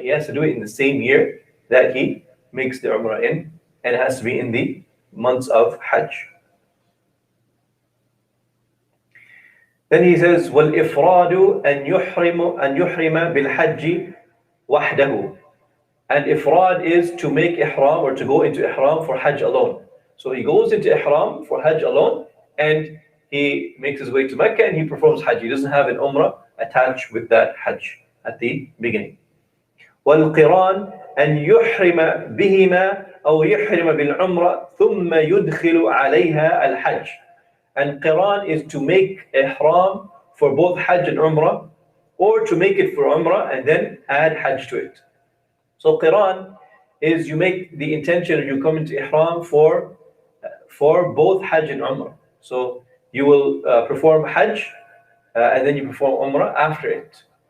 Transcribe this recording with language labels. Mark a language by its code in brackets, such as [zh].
[en] He has to do it in the same year that he makes the Umrah in, and it has to be in the months of Hajj. Then he says [ar] وَالْإِفْرَادُ أَنْ يُحْرِمَ بِالْحَجِّ وَحْدَهُ. [en] And Ifrad is to make Ihram or to go into Ihram for Hajj alone. So he goes into Ihram for Hajj alone, and he makes his way to Mecca and he performs Hajj. He doesn't have an Umrah attached with that Hajj at the beginning. [ar] وَالْقِرَانِ أَنْ يُحْرِمَ بِهِمَا أو يحرم بالعمرة ثم يدخل عليها الحج. [en] And Qiran is to make Ihram for both Hajj and Umrah, or to make it for Umrah and then add Hajj to it. So Qiran is you make the intention, you come into Ihram for both Hajj and Umrah. So you will perform Hajj and then you perform Umrah after it.